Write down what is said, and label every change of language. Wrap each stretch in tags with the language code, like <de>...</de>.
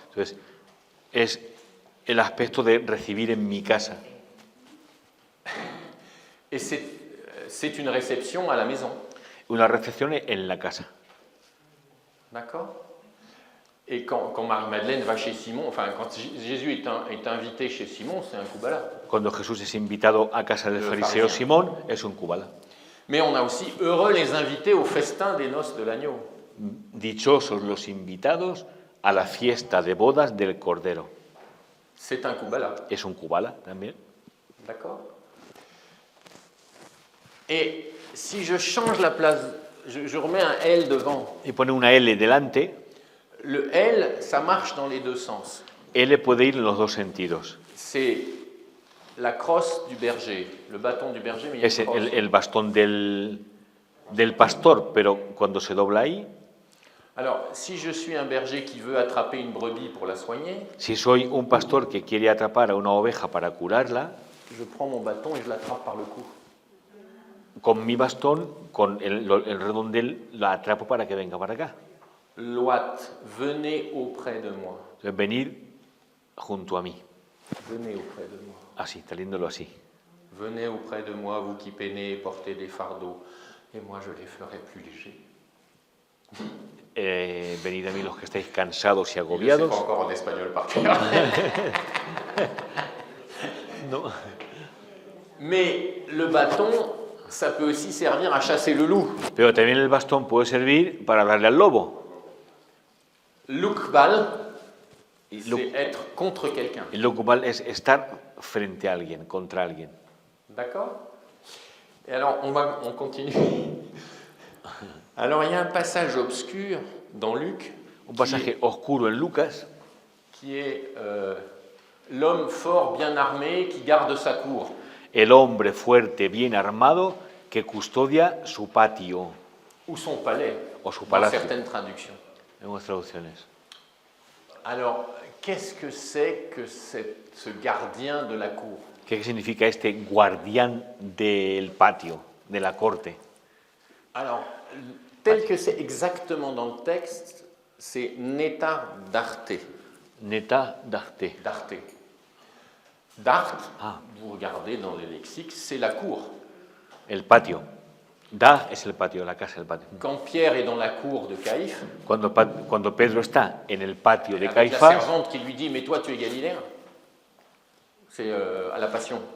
<es>Entonces, es el aspecto de recibir en mi casa.</es> <fr>Et c'est une réception à la maison.</fr> <es>Una recepción en la casa.</es> <fr>D'accord? Et quand Marie-Madeleine va chez Simon, enfin quand Jésus est invité chez Simon, c'est un Kubala.</fr> <es>Cuando Jesús es invitado a casa del El fariseo fariseo. Simón, es un Kubala.</es> <fr>Mais on a aussi heureux les invités au festin des noces de l'agneau.</fr> <es>Dichosos los invitados a la fiesta de bodas del Cordero.</es> <fr>C'est un Kubala.</fr> <es>Es un Kubala también.</es> <fr>D'accord? Et si je change la place, je remets un L devant.</fr> <es>Y pone una L delante.</es> <fr>Le L, ça marche dans les deux sens.</fr> <es>L puede ir en los dos sentidos.</es> <fr>C'est la crosse du berger, le bâton du berger, mais il y a</fr> <es>Es</es> <fr>une crosse.</fr> <es>el bastón del pastor, pero cuando se dobla ahí,</es> <fr>Alors, si je suis un berger qui veut attraper une brebis pour la soigner,</fr> <es>si soy un pastor que quiere atrapar a una oveja para curarla,</es> <fr>je prends mon bâton et je l'attrape par le cou.</fr> <es>con mi bastón, con el redondel, la atrapo para que venga para acá.</es> <fr>Loat, venez auprès de moi.</fr> <es>Entonces, venir junto a mí.</es> <fr>Venez auprès de moi.</fr> <es>Así, teniéndolo así.</es> <fr>Venez auprès de moi, vous qui peinez et portez des fardeaux, et moi je les ferai plus légers.</fr> <es>Venid a mí los que estáis cansados y</es> <fr>Il ne sait</fr> <es>agobiados.</es> <fr>pas encore en espagnol par cœur.</fr> <es>No.</es> <fr>Mais le bâton, ça peut aussi servir à chasser le loup.</fr> <es>Pero también el bastón puede servir para darle al lobo. Lukbal, Y</es> <fr>c'est être contre quelqu'un.</fr> <es>el locupal es estar frente a alguien, contra alguien.</es> <fr>D'accord? Et alors, on continue. Alors, il y a un passage obscur dans Luc</fr> <es>Un pasaje oscuro en Lucas,</es> <fr>qui est l'homme fort, bien armé, qui garde sa cour.</fr> <es>el hombre fuerte, bien armado, que custodia su patio</es> <fr>Ou son palais,</fr> <es>o su</es> <fr>dans</fr> <es>palacio,</es> <fr>certaines traductions.</fr> <es>en unas traducciones.</es> <fr>Alors, qu'est-ce que c'est que ce gardien de la cour?</fr> <es>¿Qué significa este guardián del patio, de la corte?</es> <fr>Alors, tel que c'est exactement dans le texte, c'est Netar d'Arte. Neta d'arte. D'Arte. D'Arte, Ah. vous regardez dans les lexiques, c'est la cour.</fr> <es>El patio. Da es el patio, la casa, el patio.</es> <fr>Quand Pierre est dans la cour de Caïphe,</fr> <es>Cuando Pedro está en el patio de</es> <fr>avec la</fr> <es>Caifás,</es> <fr>servante qui lui dit « Mais toi, tu es galiléen », c'est à la Passion.</fr>